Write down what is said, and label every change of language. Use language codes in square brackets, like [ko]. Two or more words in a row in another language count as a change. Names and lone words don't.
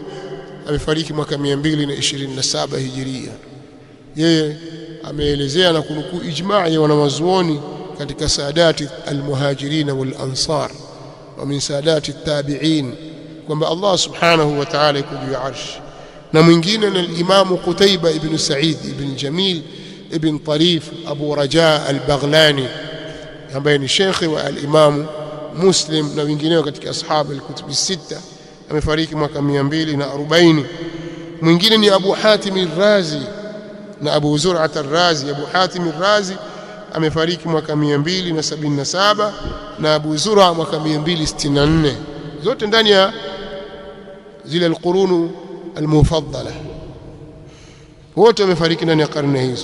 [sw] Amefariki mwaka 227 Hijiria. Yeye ameelezea na kunukuu ijma' ya wanawazuoni katika [ar] سادات المهاجرين والأنصار ومن سادات التابعين [sw] kwamba [ar] الله سبحانه وتعالى [sw] yuko juu ya arsh. Na mwingine ni al-Imam Qutayba ibn Sa'id ibn Jamil ibn Tarif Abu Raja al-Baghlani, ambaye ni shekhi wa al-Imam Muslim na wengineo katika [ar] أصحاب الكتب الستة. [sw] Amefariki mwaka 240. Mwingine ni Abu Hatim al-Razi na Abu Zur'at al-Razi. Abu Hatim al-Razi amefariki mwaka 277 na Abu Zur'a mwaka 264, zote ndani ya zile [ar] القرون المفضلة, [sw] wote wamefariki ndani ya karne hizo.